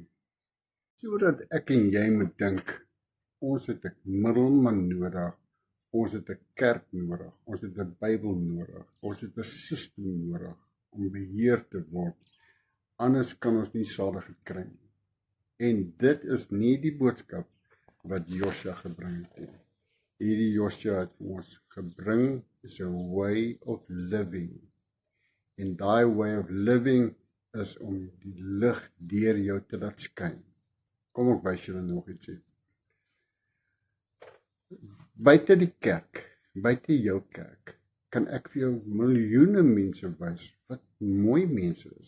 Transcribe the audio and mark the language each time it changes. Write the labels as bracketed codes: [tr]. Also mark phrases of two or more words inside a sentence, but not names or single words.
[af] Sodat ek en jy moet dink, ons het 'n middelman nodig, ons het 'n kerk nodig, ons het 'n Bybel nodig, ons het 'n system nodig, om beheer te word, anders kan ons nie saligheid kry nie. En dit is nie die boodskap wat Josua gebring het nie. Hierdie Josua het vir ons gebring is 'n [en] way of living. [af] En daai [en] way of living [af] is om die lig deur jou te laat skyn. Kom ek wys julle nog iets hier. Buite die kerk, buite jou kerk, kan ek vir jou miljoene mense wys wat mooi mense is.